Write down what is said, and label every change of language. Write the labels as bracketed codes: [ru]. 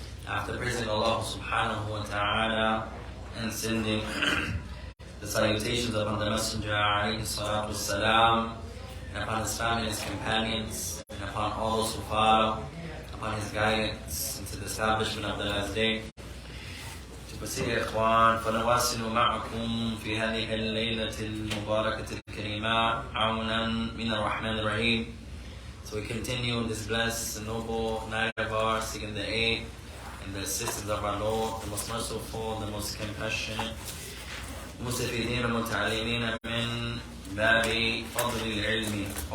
[en] After praising Allah subhanahu wa ta'ala and sending the salutations upon the Messenger alayhi salatu wassalam, and upon his family and his companions, and upon all those who follow upon his guidance into the establishment of the last day. To proceed, [ar] إخوان, فنواصل معكم في هذه الليلة المباركة الكريمة عونا من الرحمن الرحيم. [en] So we continue this blessed and noble night of ours, seeking the aid and the assistance of our Lord, the most merciful, the most compassionate, [ar] مستفيدين ومتعلمين من باب فضل العلم.